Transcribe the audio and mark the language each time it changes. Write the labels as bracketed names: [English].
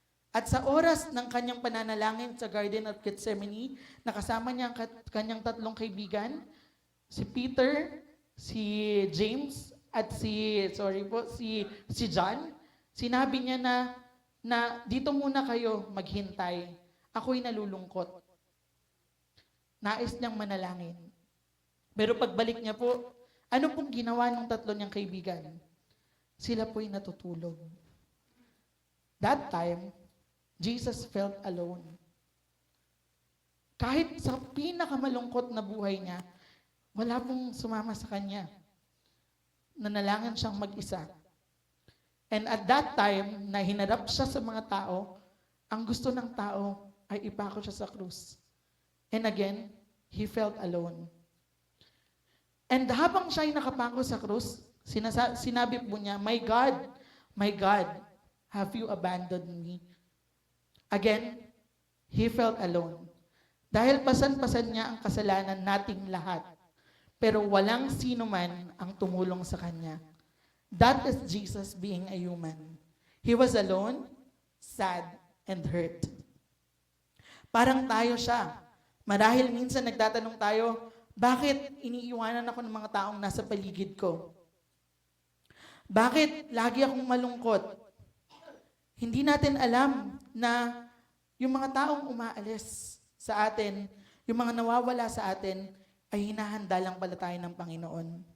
[Filipino] At sa oras ng kanyang pananalangin sa Garden of Gethsemane, nakasama niya ang kanyang tatlong kaibigan, si Peter, si James, at si John. Sinabi niya na dito muna kayo maghintay. Ako'y nalulungkot. Nais niyang manalangin. Pero pagbalik niya po, ano pong ginawa ng tatlo niyang kaibigan? Sila po'y natutulog. [English] That time, Jesus felt alone. [Filipino] Kahit sa pinakamalungkot na buhay niya, wala pong sumama sa kanya. Nanalangin siyang mag-isa. [English] And at that time, [Filipino] na hinarap siya sa mga tao, ang gusto ng tao ay ipako siya sa krus. [English] And again, he felt alone. And [Filipino] habang siya ay nakapako sa krus, sinabi po niya, [English] my God, have you abandoned me? Again, he felt alone. [Filipino] Dahil pasan-pasan niya ang kasalanan nating lahat. Pero walang sino man ang tumulong sa kanya. [English] That is Jesus being a human. He was alone, sad, and hurt. [Filipino] Parang tayo siya. Marahil minsan nagtatanong tayo, bakit iniiwanan ako ng mga taong nasa paligid ko? Bakit lagi akong malungkot? Hindi natin alam na yung mga taong umaalis sa atin, yung mga nawawala sa atin, ay hinahanda lang pala tayo ng Panginoon.